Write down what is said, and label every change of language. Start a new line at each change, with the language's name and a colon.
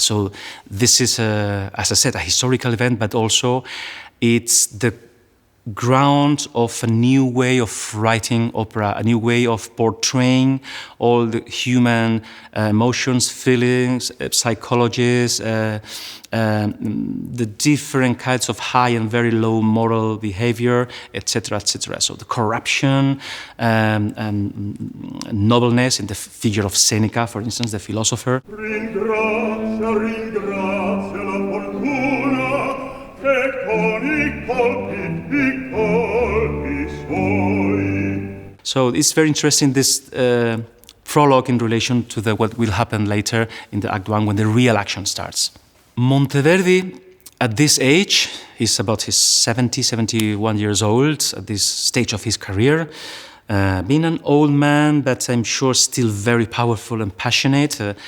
English: So this is, as I said, a historical event, but also it's the ground of a new way of writing opera, a new way of portraying all the human emotions, feelings, psychologies, the different kinds of high and very low moral behavior, etc., etc. So the corruption and nobleness in the figure of Seneca, for instance, the philosopher.
Italian: Ringrazia la fortuna che con I colpi suoi.
English: So it's very interesting, this prologue in relation to what will happen later in the Act 1 when the real action starts. Monteverdi, at this age, he's about his 71 years old, at this stage of his career, being an old man, but I'm sure still very powerful and passionate.